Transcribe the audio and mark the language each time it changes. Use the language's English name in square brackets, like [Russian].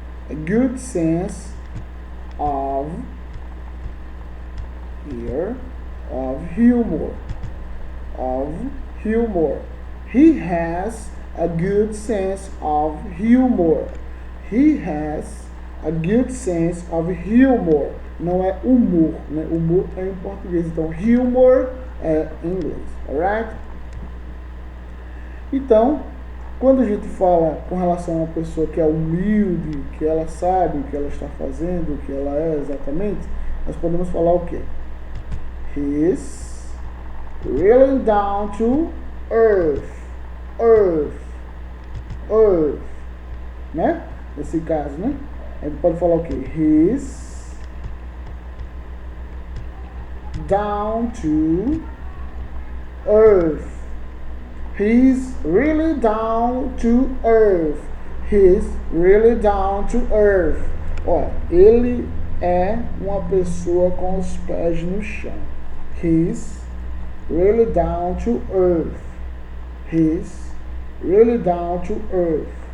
[English] A good sense of here of humor. Of humor. He has a good sense of humor. He has a good sense of humor. [Portuguese] Não é humor, né? Humor é em português, então humor é em inglês, alright? Então, quando a gente fala com relação a uma pessoa que é humilde, que ela sabe o que ela está fazendo, o que ela é exatamente, nós podemos falar o quê? [English] He's really down to earth. [Portuguese] Earth. Earth. Né? Nesse caso, né? A gente pode falar o quê? [English] He's down to earth. He's really down to earth. He's really down to earth. [Portuguese] Ó, ele é uma pessoa com os pés no chão. [English] He's really down to earth. He's really down to earth.